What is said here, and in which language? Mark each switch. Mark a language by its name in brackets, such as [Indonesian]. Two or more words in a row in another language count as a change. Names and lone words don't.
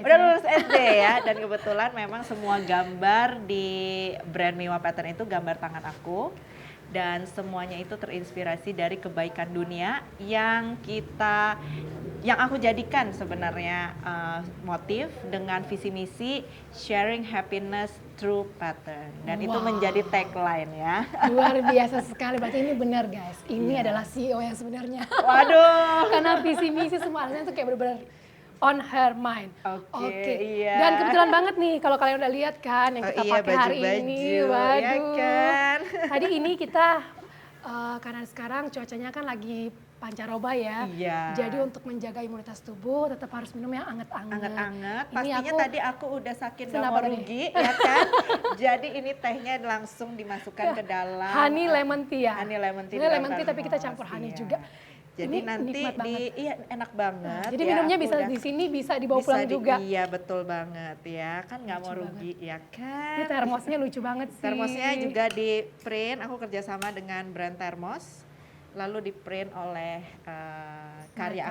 [Indonesian] Udah lulus SD ya, dan kebetulan memang semua gambar di brand Miwa Pattern itu gambar tangan aku. Dan semuanya itu terinspirasi dari kebaikan dunia yang aku jadikan sebenarnya motif dengan visi misi [English] sharing happiness through pattern, [Indonesian] dan itu menjadi tagline ya. Luar biasa sekali, berarti ini benar guys, ini adalah CEO yang sebenarnya. Waduh. Karena visi misi semua alasannya tuh kayak benar-benar [English] on her mind. [Indonesian] Oke, iya. Dan kebetulan banget nih kalau kalian udah lihat kan yang kita pakai hari ini. Waduh. Ya kan? Tadi ini kita karena sekarang cuacanya kan lagi pancaroba ya. Iya. Jadi untuk menjaga imunitas tubuh tetap harus minum yang anget-anget. Anget-anget. Ini Pastinya tadi aku udah sakit gak Kenapa mau tadi? rugi ya kan. Jadi ini tehnya langsung dimasukkan ke dalam [English] Honey lemon tea ya. honey lemon tea. [Indonesian] Ini [English] lemon tea [Indonesian] tapi kita campur honey iya. juga. Jadi Ini nanti nikmat banget. iya enak banget. Jadi ya, minumnya aku bisa udah- di sini, bisa dibawa pulang juga. Iya betul banget ya, kan nggak mau Lucu rugi ya Ini kan. termosnya lucu banget sih. Termosnya juga di print, aku kerjasama dengan brand Termos, lalu di print oleh karya